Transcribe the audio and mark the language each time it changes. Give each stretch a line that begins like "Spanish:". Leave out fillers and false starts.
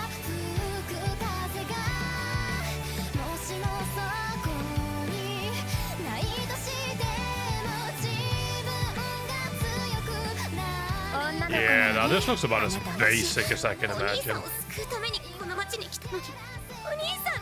Japanese: 吹く風がもしもそこにないとしても自分が強くなる。
English: Yeah, now this looks about as basic as I can imagine.
Japanese: お兄さんを救うためにこの町に来たのに、お兄